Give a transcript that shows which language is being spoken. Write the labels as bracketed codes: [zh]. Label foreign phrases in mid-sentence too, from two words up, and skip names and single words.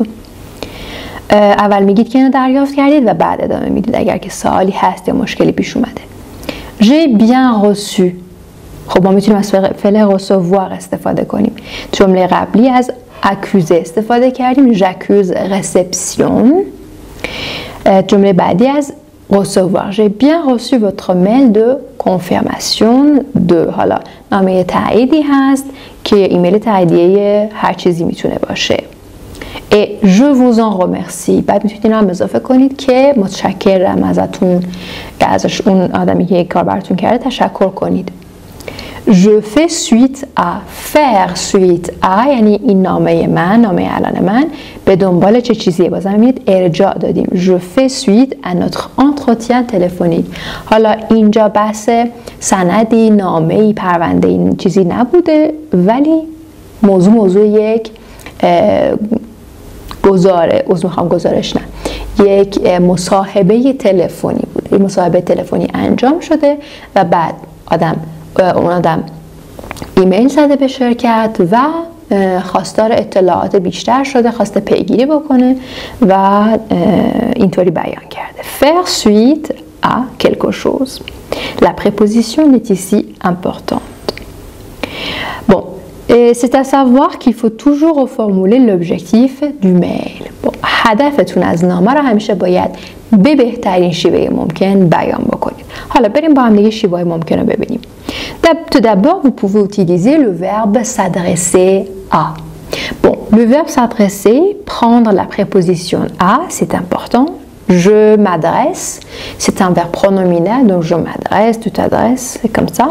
[fa] اول میگید که اینو دریافت کردید و بعد ادامه میدید اگر که سوالی هست یا مشکلی پیش اومده. [fr] J'ai bien reçu. [fa] خب ما میتونیم از فعل recevoir استفاده کنیم. جمله قبلی از accuser استفاده کردیم، [fr] j'accuse réception. [fa] جمله بعدی از recevoir. [fr] J'ai bien reçu votre mail de confirmation de. [fa] حالا نامه تاییدی هست که ایمیل تاییدیه هر چیزی میتونه باشه. [fr] Et je vous en remercie. [fa] بعد میتونید هم اضافه کنید که متشکرم ازتون، ازش اون آدمی که کار براتون کرده تشکر کنید. [fr] Je fais suite à. faire suite à [fa] یعنی این نامه من، نامه الان من به دنبال چه چیزیه؟ بازم میگید ارجاع دادیم. [fr] Je fais suite à notre entretien téléphonique. [fa] حالا اینجا بحث سندی، نامه‌ای، پرونده این چیزی نبوده، ولی موضوع یک گزارش نه، یک مصاحبه تلفنی بوده. این مصاحبه تلفنی انجام شده و بعد اون آدم ایمیل زده به شرکت و خواستار اطلاعات بیشتر شده، خواسته پیگیری بکنه و اینطوری بیان کرده. [fr] Faire suite à quelque chose. La préposition est ici importante. Bon, c'est à savoir qu'il faut toujours reformuler l'objectif du mail. Bon, [fa] هدفتون از نامه رو همیشه باید به بهترین شیوه ممکن بیان بکنید. حالا بریم با هم دیگه شیوه ممکن رو ببینیم. [fr] Tout d'abord, vous pouvez utiliser le verbe s'adresser à. Bon, le verbe s'adresser, prendre la préposition à, c'est important. Je m'adresse, c'est un verbe pronominal, donc je m'adresse, tu t'adresses, c'est comme ça.